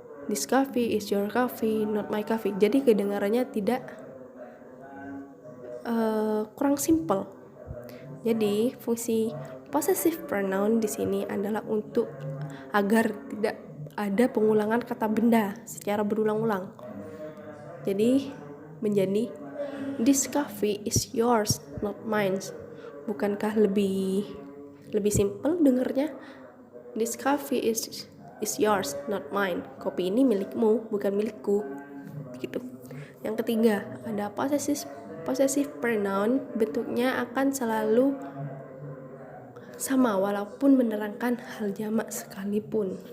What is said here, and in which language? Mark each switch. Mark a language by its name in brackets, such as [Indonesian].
[English] This coffee is your coffee, not my coffee. [Indonesian] Jadi kedengarannya tidak kurang simple. Jadi fungsi possessive pronoun di sini adalah untuk agar tidak ada pengulangan kata benda secara berulang-ulang. Jadi menjadi [English] this coffee is yours, not mine. [Indonesian] Bukankah lebih simple dengarnya? [English] This coffee is yours, not mine. [Indonesian] Kopi ini milikmu, bukan milikku. Begitu. Yang ketiga, ada possessive pronoun, bentuknya akan selalu sama walaupun menerangkan hal jamak sekalipun.